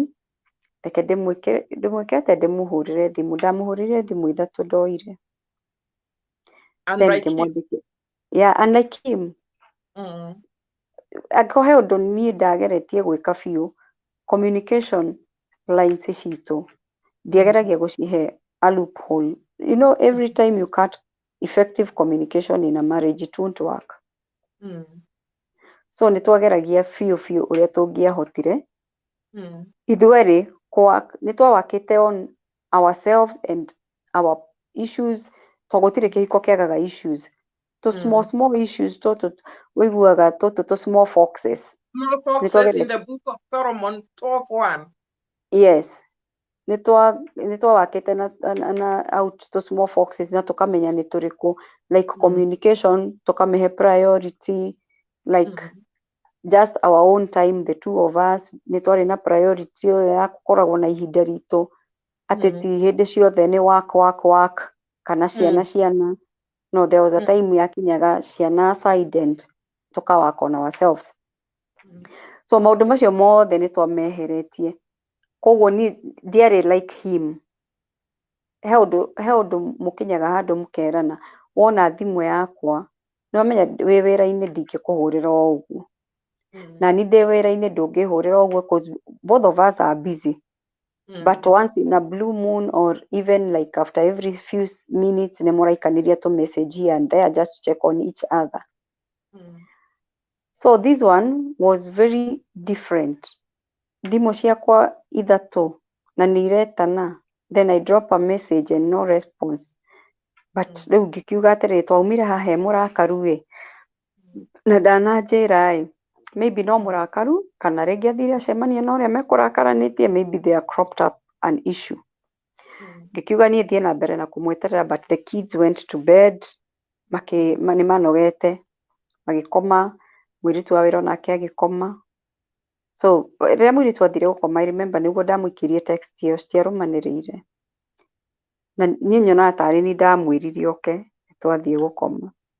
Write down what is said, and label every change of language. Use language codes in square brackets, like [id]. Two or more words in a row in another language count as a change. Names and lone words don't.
[ki] Reke ndĩmwĩkĩrete ndĩmũhũrĩre thimũ. Ndamũhũrĩire thimũ ithatũ ndoire. [en] Then ngĩmwandĩkĩra. Yeah, unlike him. [ki] Angĩkorwo he ũndũ niĩ ndageretie gwĩka biũ, [en] communication lines [ki] citũ ndiageragia gũcihe [en] a loophole. You know, every time you cut effective communication in a marriage, it won't work. [ki] So nĩ twageragia biũ ũrĩa tũngĩahotire. Ithuerĩ nĩ twawakĩte [en] on ourselves and our issues. [ki] Tũgũtirĩ kĩhiko kĩagaga issues. [en] Small issues [ki] tũtũ wĩiguaga tũtũ [en] small foxes. Small foxes in the book of Solomon, talk one. Yes. [ki] Nĩ twawakĩte na [en] out to small foxes [ki] na tũkamenya nĩ tũrĩkũ. [en] Like communication, tũkamĩhe priority. Like just our own time, the two of us. [ki] Nĩ twarĩ na priority ĩyo ya gũkoragwo na ihinda ritũ. Atĩ ti hĩndĩ ciothe nĩ work kana ciana. [en] No, there was a time [ki] yakinyaga ciana [en] aside and tũka-work on ourselves. [ki] So maũndũ macio mothe nĩ twameheretie. Koguo niĩ ndiarĩ [en] like him. [ki] He ũndũ mũkinyaga handũ mũkerana, wona thimũ yakwa, nĩ wamenya wĩ wĩra-inĩ ndingĩkũhũrĩra o ũguo. Na niĩ ndĩ wĩra-inĩ ndũngĩhũrĩra o ũguo [en] because both of us are busy. But once in a blue moon or even like after every few minutes [ki] nĩ mũraikanĩria tũ [en] message here and there just to check on each other. So this one was very different. [ki] Thimũ ciakwa ithatũ na nĩ iretana. [en] Then I drop a message and no response. [ki] But rĩu ngĩkiuga atĩrĩ, twaumire haha he mũrakaru na ndananjĩra maybe no mũrakaru kana rĩngĩ athire acemania na ũrĩa mekũrakaranĩtie, [en] maybe they are cropped up an issue. [ki] Ngĩkiuga niĩ thiĩ na mbere na kũmweterera, [en] but the kids went to bed. [ki] Nĩ manogete magĩkoma, mũirĩtu wa wĩra onake agĩkoma. So rĩrĩa mũirĩtu athire gũkoma, [en] I remember [ki] nĩguo ndamũikĩrie text ĩyo, citiarũmanĩrĩire. Na niĩ nyonaga tarĩ niĩ ndamwĩrire oke twathiĩ gũkoma.